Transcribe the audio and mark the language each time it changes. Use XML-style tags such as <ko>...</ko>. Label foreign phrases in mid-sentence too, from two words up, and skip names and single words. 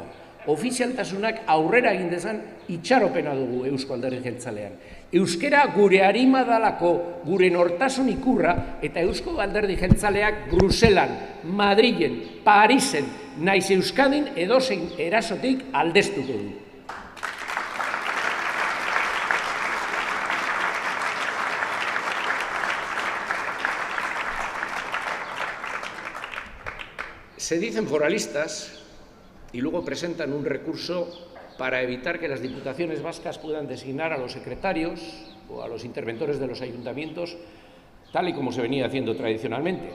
<eu>Ofizialtasunak aurrera egin dezan itxaropena dugu Eusko Alderdi Jeltzalean. Euskera gure arima dalako, gure nortasun ikurra, eta Eusko Alderdi Jeltzaleak Bruselan, Madrilen, Parisen, naiz Euskadin edozein erasotik aldeztuko du.</eu> <es>Se dicen foralistas y luego presentan un recurso para evitar que las diputaciones vascas puedan designar a los secretarios o a los interventores de los ayuntamientos, tal y como se venía haciendo tradicionalmente.</es>